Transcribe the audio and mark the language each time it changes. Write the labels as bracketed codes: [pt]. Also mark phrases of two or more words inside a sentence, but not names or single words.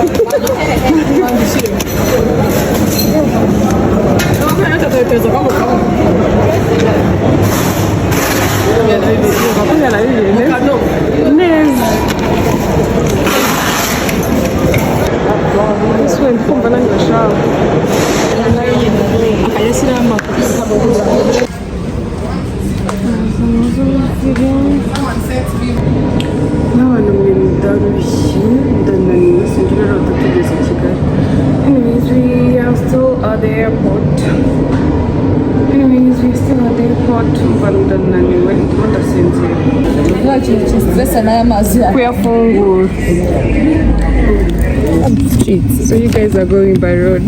[rw] neza ese wenda kumva nanjye bashaka akayashyiramo n'abantu mwe ndarushye ndananiwe sinzi rero tugeze i Kigali. [en] Anyways, we are still at the airport. [rw] Mba ndananiwe ndimo ndasinzira. nta kintu kistresa n'aya mazi Kuyafungura. [en] So you guys are going by road.